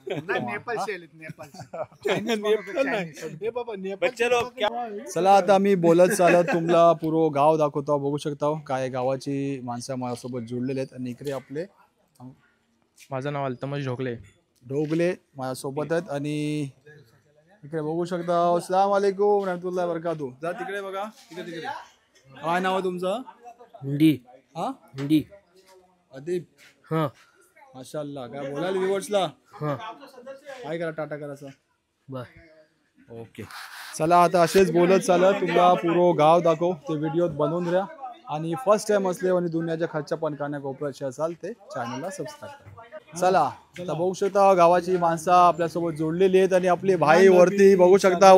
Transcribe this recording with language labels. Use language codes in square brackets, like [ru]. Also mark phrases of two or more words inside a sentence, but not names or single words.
[mr] चला आता मी बोलत चालत तुम्हाला पूर्व गाव दाखवतो. बघू शकता काय गावाची माणसं माझ्यासोबत जुळलेले आहेत आणि इकडे आपले माझं नाव अल्तमश ढोकले. ढोगले माझ्यासोबत आहेत आणि इकडे बघू शकता. [ar] السلام عليكم رحمة الله بركاته. [mr] जा तिकडे बघा. तिकडे काय नाव आहे तुमचं? हिंदी. हा हिंदी. अदीब. हाँ माशाल्लाह. काय बोलाल व्ह्युअर्सला? हाँ काय करा टाटा करायचं. बस. ओके चला आता असेच बोलत चालत तुम्हाला पूर्व गाव दाखव. ते व्हिडिओत बनवून द्या आणि [en] first time [mr] असले आणि दुनियाच्या खालच्या पण कानाकोपऱ्याचे असाल ते चॅनलला सबस्क्राईब करा. चला आता बघू शकता गावाची माणसं आपल्यासोबत जोडलेली आहेत आणि आपले भाई वरती बघू शकता.